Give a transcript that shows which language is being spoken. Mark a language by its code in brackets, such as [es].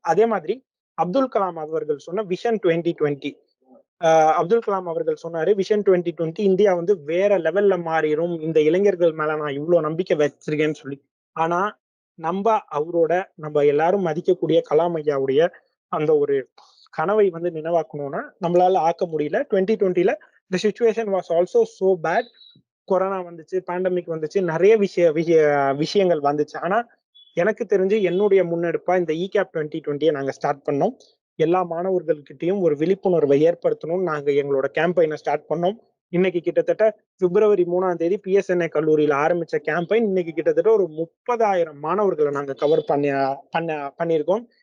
[ta] அதே மாதிரி அப்துல் கலாம் அவர்கள் சொன்ன விஷன் 2020, அப்துல் கலாம் அவர்கள் சொன்னாரு விஷன் 2020 இந்தியா வந்து வேற லெவல்ல மாறிடும், இந்த இளைஞர்கள் மேல நான் இவ்வளவு நம்பிக்கை வச்சிருக்கேன்னு சொல்லி. ஆனா நம்ம எல்லாரும் மதிக்கக்கூடிய கலாம் ஐயாவுடைய அந்த ஒரு கனவை வந்து நினைவாக்கணும்னா நம்மளால ஆக்க முடியல. [en] 2020ல the situation was also so bad. [ta] Corona வந்துச்சு, பேண்டமிக் வந்துச்சு, நிறைய விஷயங்கள் வந்துச்சு. ஆனா எனக்கு தெரிஞ்சு என்னுடைய முன்னெடுப்பா இந்த இகேப் 2020 நாங்க ஸ்டார்ட் பண்ணோம். எல்லா மாணவர்கள்கிட்டையும் ஒரு விழிப்புணர்வை ஏற்படுத்தணும், நாங்க எங்களோட கேம்பெயினை ஸ்டார்ட் பண்ணோம். இன்னைக்கு கிட்டத்தட்ட பிப்ரவரி 3ஆம் தேதி பிஎஸ்என்ஏ கல்லூரியில ஆரம்பிச்ச கேம்பெயின் இன்னைக்கு கிட்டத்தட்ட ஒரு 30,000 மாணவர்களை நாங்க கவர் பண்ணியிருக்கோம்.